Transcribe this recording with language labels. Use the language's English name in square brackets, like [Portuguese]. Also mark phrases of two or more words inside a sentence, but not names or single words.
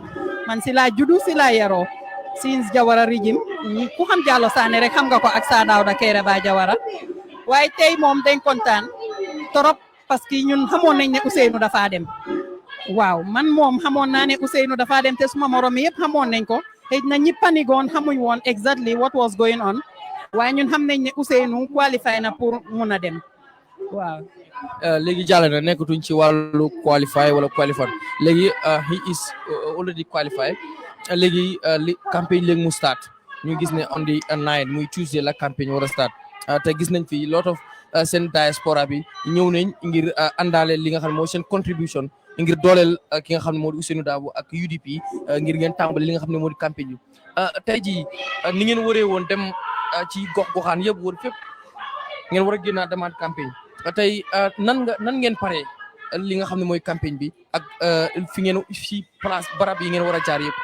[Wolof] man si laa juddu si laa yaroo since Jawara régime ku xam Jallow Sané rek xam nga ko ak Sir Dawda Kairaba Jawara waaye tey moom dañ kontaan trop parce que ñun xamoon nañ ne Ousainou dafa dem waaw man moom xamoon naa ne Ousainou dafa dem te suma morom yëpp xamoon nañ ko xëy na ñi panigoon xamuñ woon [English] exactly what was going on [Wolof] waaye ñun xam nañ ne Ousainou qualifié na pour mun a dem waaw. léegi jàll na nekkatuñ ci wàllu qualify wala qualified léegi [English] he is already qualified [Wolof] léegi li campagne léegi mu start ñu gis ne [English] on the 9 [Wolof] muy Tuesday la campagne war a start te gis nañ fi [English] lot of [Wolof] seen diaspora bi ñëw nañ ngir àndaale li nga xam ne mooy seen contribution ngir dooleel ki nga xam ne moo di Ousainou Darboe ak UDP ngir ngeen tàmbali li nga xam ne moo di campagne bi tey jii ni ngeen waree woon dem ci gox-goxaan yëpp wër fépp ngeen war a génnaat demaat campagne tey nan ngeen pare li nga xam ne mooy campagne bi ak fi ngeen fi place barab yi ngeen war a jaar yëpp.